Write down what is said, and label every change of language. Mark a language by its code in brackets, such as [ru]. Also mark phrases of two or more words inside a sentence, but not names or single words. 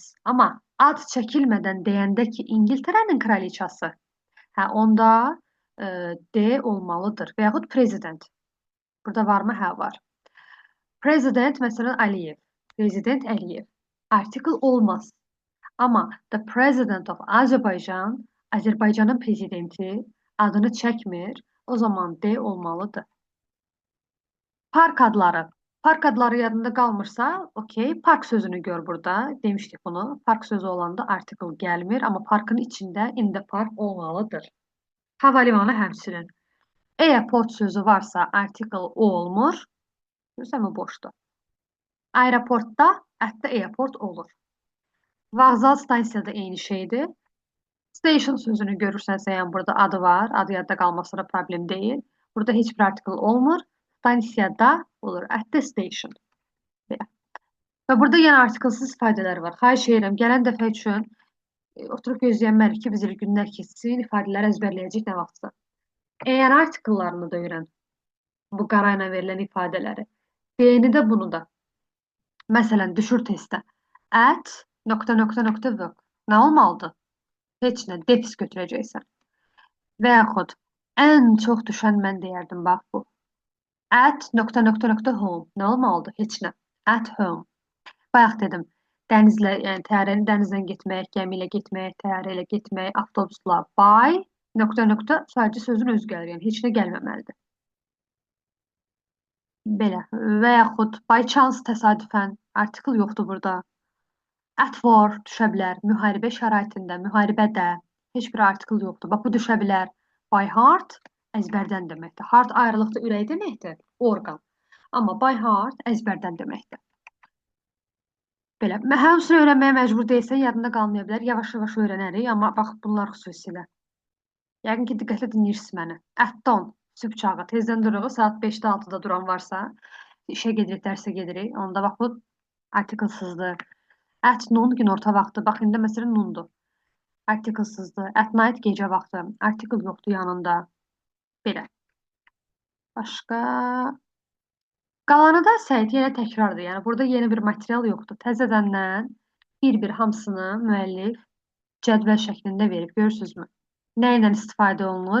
[az] Amma ad çəkilmədən deyəndə ki, İngiltərənin kraliçası, onda D olmalıdır. Və yaxud prezident. Burada varmı? Hə, var. Prezident, məsələn, Əliyev. Prezident Əliyev. Artikl olmaz. Amma [en] the president of Azerbaijan, [az] Azərbaycanın prezidenti adını çəkmir. O zaman D olmalıdır. Park adları. Park adları yadında qalmırsa, okey. Park sözünü gör burada. Demişdik bunu. Park sözü olanda artikl gəlmir. Amma parkın içində [en] in the park [az] olmalıdır. Havalimanı həmçinin. Airport sözü varsa artikl olmur. Görürsən mi? Boşdur. Aeroportda, [en] at the airport olur. [az] Vağzal stansiyada eyni şeydir. Station sözünü görürsənsə, yəni burada adı var. Adı yadda qalması da problem deyil. Burada heç bir article olmur. Stansiyada olur. [en] At the station. [az] Belə. Və burada yenə artiklsız ifadələr var. Xahiş edirəm, gələn dəfə üçün oturub gözləyənmərik ki, biz il günlər keçsin, ifadələri əzbərləyəcək nə vaxtsa. Eğer article'larını da öyrən. Bu qarayla verilən ifadələri. Beyni də bunu da. Məsələn, düşür testə. At nokta nokta nokta work. Nə olmalıdır? Heç nə, defis götürəcəksən. Və yaxud ən çox düşən mən deyərdim, bax bu. At nokta nokta nokta home. Nə olmalıdır? Heç nə. [en] At home. [az] Bayaq dedim. Dənizlə, yəni təyyarəni dənizdən getmək, gəmi ilə getmək, təyyarə ilə getmək, avtobusla by nokta nokta sadəcə sözün özü gəlir. Yəni heç nə gəlməməlidir. Belə. Və yaxud [en] by chance [az] təsadüfən article yoxdur burada. [en] At war [az] düşə bilər. Müharibə şəraitində, müharibədə heç bir article yoxdur. Bax bu düşə bilər. [en] By heart [az] əzbərdən deməkdir. Heart ayrılıqda ürək deməkdir, orqan. Amma [en] by heart [az] əzbərdən deməkdir. Belə. Hamısını öyrənməyə məcbur deyilsən, yadında qalmaya bilər. Yavaş-yavaş öyrənərik, amma bax bunlar xüsusilə. Yəqin ki, diqqətlə dinləyirsiniz məni. Ətdən sübh çağı tezdən dururuq, saat 5-də 6-da duran varsa, işə gedirik, dərsə gedirik. Onda bax bu artiklsızdır. [en] At noon [az] günorta vaxtı. Bax indi məsələn noondur. Artiklsızdır. [en] At night [az] gecə vaxtı. Article yoxdur yanında. Belə. Başqa qalanı da səhət yenə təkrardır. Yəni burada yeni bir material yoxdur. Təzədəndən bir-bir hamısını müəllif cədvəl şəklində verib. Görürsünüzmü? Nə ilə istifadə olunur?